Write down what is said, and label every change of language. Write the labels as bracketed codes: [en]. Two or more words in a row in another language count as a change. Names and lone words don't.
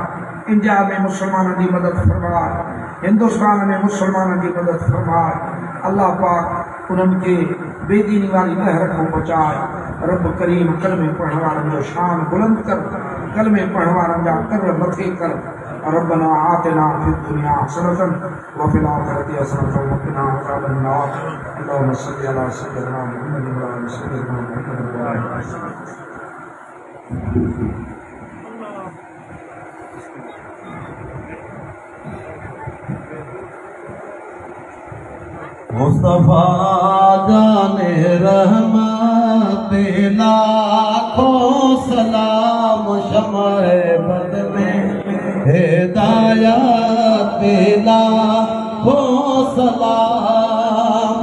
[sd] इंडिया में मुसलमाननि जी मदद फरमाए, हिंदुस्तान में मुसलमाननि जी मदद फरमाए। अल्लाह पाक उन्हनि खे बेदीनी वारी लहर खां बचाए। रब करीम कलमे पढ़ण वारनि जो शान बुलंद कर, कलमे पढ़ण वारनि जा कर मथे कर। [ar] ربنا آتنا في الدنيا حسنة وفي الآخرة حسنة وقنا عذاب النار. اللهم صل على سيدنا محمد وعلى سيدنا محمد وعلى [ur] مصطفیٰ جانِ رحمت لاکھوں سلام، شمعِ بد میں ہدایت لاکھوں سلام.